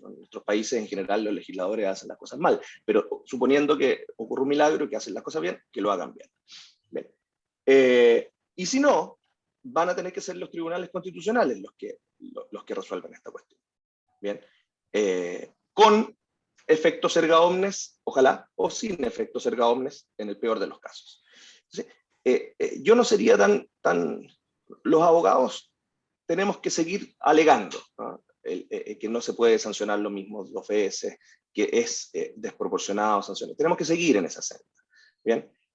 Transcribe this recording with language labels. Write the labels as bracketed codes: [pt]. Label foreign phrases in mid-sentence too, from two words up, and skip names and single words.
[es] En nuestros países, en general, los legisladores hacen las cosas mal, pero suponiendo que ocurre un milagro y que hacen las cosas bien, que lo hagan bien. Bien. Y si no, van a tener que ser los tribunales constitucionales los que resuelvan esta cuestión. Bien. Con efectos [la] erga omnes, [es] ojalá, o sin efectos [la] erga omnes, [es] en el peor de los casos. Entonces, yo no sería tan... Los abogados tenemos que seguir alegando, ¿no? Que no se puede sancionar lo mismo 2 veces, que es desproporcionado sanciones. Tenemos que seguir en esa senda. Bien.